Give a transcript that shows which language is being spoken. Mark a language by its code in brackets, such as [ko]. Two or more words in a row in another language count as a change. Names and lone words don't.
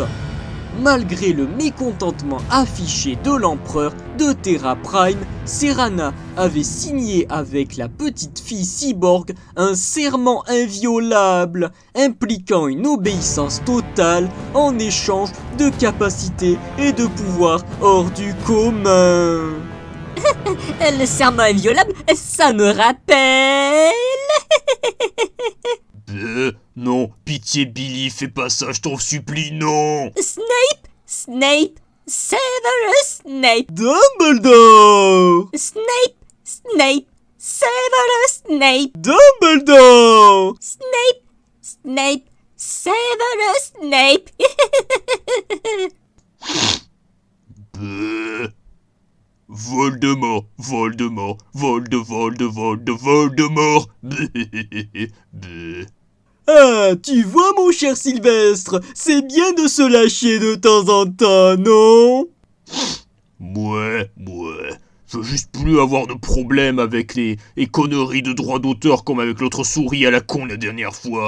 [fr] Malgré le mécontentement affiché de l'empereur de Terra Prime, Serana avait signé avec la petite fille cyborg un serment inviolable, impliquant une obéissance totale en échange de capacités et de pouvoirs hors du commun. Le serment inviolable, ça me rappelle... Non, pitié Billy, fais pas ça, je t'en supplie, non! Snape, Severus Snape, Dumbledore! Snape, Severus Snape, Dumbledore! Snape, Severus Snape. Voldemort. Ah, tu vois mon cher Sylvestre, c'est bien de se lâcher de temps en temps, non? Ouais. Je veux juste plus avoir de problème avec les conneries de droit d'auteur comme avec l'autre souris à la con la dernière fois.